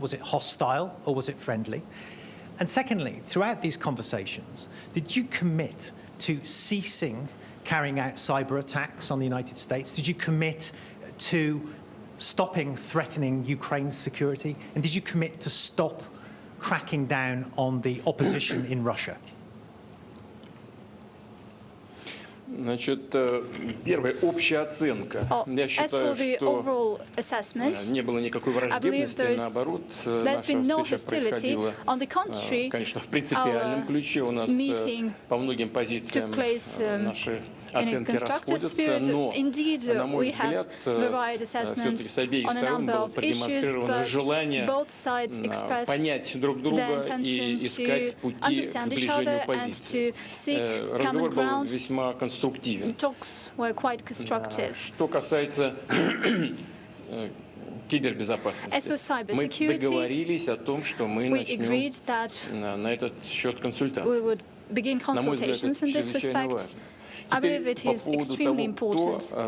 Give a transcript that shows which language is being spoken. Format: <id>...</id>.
<en>Was it hostile or was it friendly? And secondly, throughout these conversations, did you commit to ceasing carrying out cyber attacks on the United States? Did you commit to stopping threatening Ukraine's security? And did you commit to stop cracking down on the opposition in Russia?</en> <ru>Значит, первая общая оценка. Я считаю, что не было никакой враждебности, наоборот, наша встреча происходила, конечно, в принципиальном ключе. У нас по многим позициям наши оценки расходятся, но, на мой взгляд, все-таки с обеих сторон было продемонстрировано желание понять друг друга и искать пути к сближению позиций. Разговор был весьма конструктивен. Что касается кибербезопасности, мы договорились о том, что мы начнем на этот счет консультации. На мой взгляд, это чрезвычайно важно.</ru> <en>I believe it is extremely important.</en>